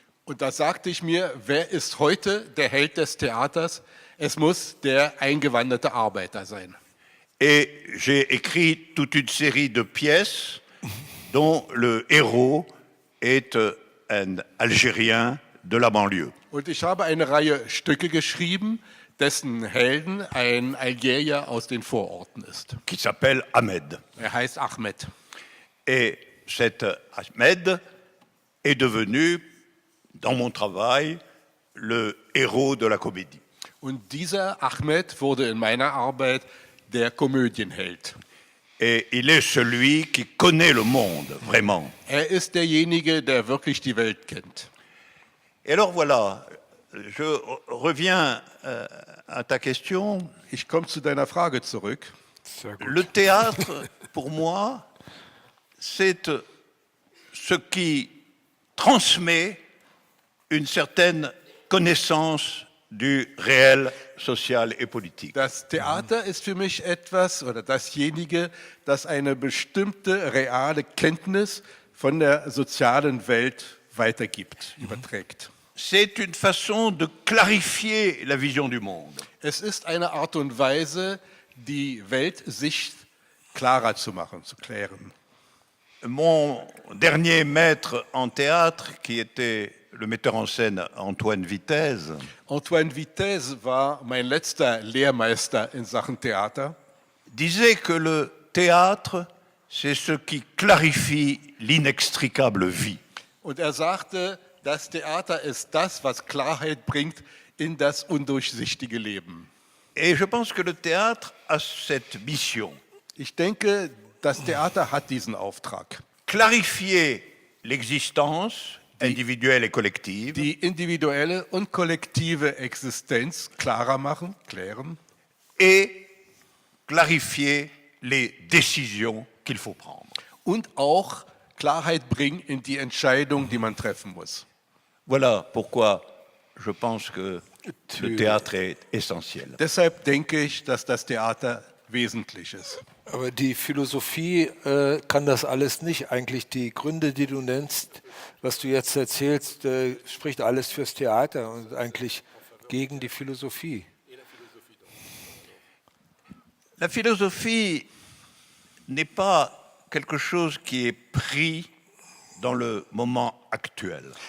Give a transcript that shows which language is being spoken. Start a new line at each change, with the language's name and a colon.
German: Und da sagte ich mir, wer ist heute der Held des Theaters? Es muss der eingewanderte Arbeiter sein.
French: Et j'ai écrit toute une série de pièces dont le héros est un Algérien de la banlieue.
German: Und ich habe eine Reihe Stücke geschrieben, dessen Helden ein Algerier aus den Vororten ist.
French: Qui s'appelle Ahmed.
German: Er heißt Ahmed.
French: Et cet Ahmed est devenu, dans mon travail, le héros de la comédie.
German: Und dieser Ahmed wurde in meiner Arbeit der Komödienheld.
French: Et il est celui qui connaît le monde, vraiment.
German: Ist derjenige, der wirklich die Welt kennt.
French: Et alors voilà, je reviens à ta question.
German: Ich komme zu deiner Frage zurück. Sehr gut.
French: Le théâtre, pour moi, c'est ce qui transmet une certaine connaissance du réel social et politique.
German: Das Theater ist für mich etwas oder dasjenige, das eine bestimmte reale Kenntnis von der sozialen Welt weitergibt, überträgt.
French: C'est une façon de clarifier la vision du monde.
German: Es ist eine Art und Weise, die Weltsicht klarer zu machen, zu klären.
French: Mon dernier maître en théâtre, qui était le metteur en scène Antoine Vitesse,
German: Antoine Vitesse war mein letzter Lehrmeister in Sachen Theater.
French: disait que le théâtre, c'est ce qui clarifie l'inextricable vie.
German: Und sagte, das Theater ist das, was Klarheit bringt in das undurchsichtige Leben.
French: Et je pense que le théâtre a cette mission.
German: Ich denke, das Theater hat diesen Auftrag.
French: Clarifier l'existence individuelle et collective
German: Die individuelle und kollektive Existenz klarer machen, klären
French: et clarifier les décisions qu'il faut prendre.
German: und auch Klarheit bringen in die Entscheidung, die man treffen muss.
French: Voilà pourquoi je pense que le théâtre est essentiel.
German: Deshalb denke ich, dass das Theater wesentlich ist. Aber die Philosophie kann das alles nicht. Eigentlich die Gründe, die du nennst, was du jetzt erzählst, spricht alles fürs Theater und eigentlich gegen die Philosophie.
French: La philosophie n'est pas quelque chose qui est pris dans le moment actuel.